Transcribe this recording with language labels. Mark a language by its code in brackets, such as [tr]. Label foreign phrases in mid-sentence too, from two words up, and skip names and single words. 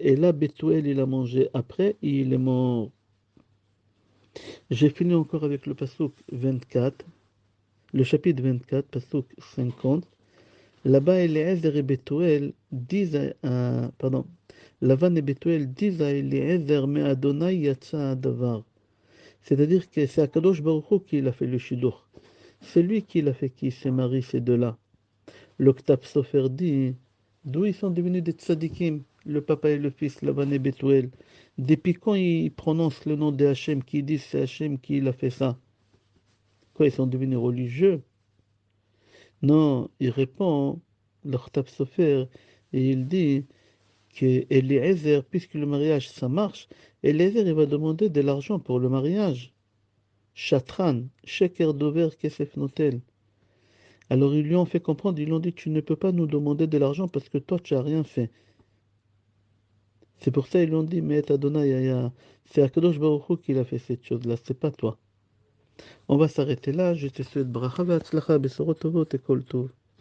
[fr] Et là, Bethuel, il a mangé après, et il est mort. J'ai fini encore avec le passouk 24, le chapitre 24, passouk 50. Là-bas, Eliezer et Bethuel disent pardon, Lavan et Bethuel disent à Eliezer, mais [he] אדני יצא דבר. [fr] C'est-à-dire que c'est Akadosh Baruch Hu qui a fait le shidduch. C'est lui qui l'a fait qui s'est marié ces deux-là. L'Octave Sofer dit, d'où ils sont devenus des tzadikim, le papa et le fils, Lavan et Bethuel. Depuis quand ils prononcent le nom de Hachem, qui disent c'est Hachem qui l'a fait ça? Quoi, ils sont devenus religieux? Non, il répond, l'Octave Sofer, et il dit que Eliezer, puisque le mariage ça marche, Eliezer il va demander de l'argent pour le mariage. [he] חתרן, שקר דובר כסף נוטל. [fr] Alors ils lui ont fait comprendre, ils lui ont dit, tu ne peux pas nous demander de l'argent parce que toi tu n'as rien fait. C'est pour ça qu'ils lui ont dit, mais Adonai, c'est Akadosh Baruch Hu qui a fait cette chose-là, c'est pas toi. On va s'arrêter là, je te souhaite [he] ברכה והצלחה, בשורות טובות [fr] et [he] כל טוב.